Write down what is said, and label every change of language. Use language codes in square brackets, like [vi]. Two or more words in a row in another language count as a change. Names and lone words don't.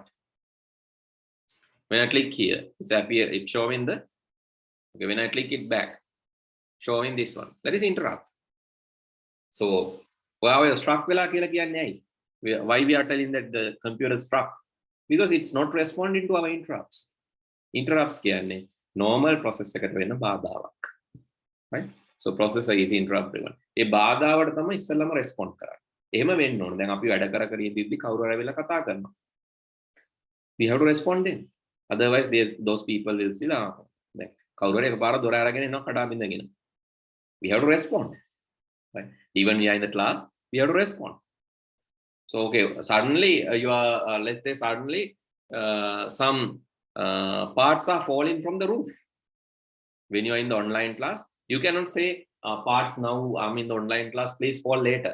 [en] When I click here, it's showing the, okay, when I click it back, showing this one. That is interrupt. So why we are telling that the computer is struck? Because it's not responding to our interrupts. [si] Interrupts කියන්නේ [en] normal process [si] එකට වෙන බාධාවක්. [en] Right? So processor is interrupt driven. [si] ඒ බාධාවට තමයි ඉස්සෙල්ලාම respond කරන්නේ. එහෙම වෙන්න ඕනේ. දැන් අපි වැඩ කර ඉඳිද්දි කවුරු හරි වෙලා කතා කරනවා. [en] We have to respond then. Otherwise those people will see [si] දැන් කවුරු හරි එකපාර දොර අරගෙන එනවා කඩා බින්දගෙන. [en] We have to respond. Right? Even we are in the class, we have to respond. So okay, suddenly you are let's say suddenly some parts are falling from the roof. When you are in the online class, you cannot say parts now, I'm in the online class, please fall later.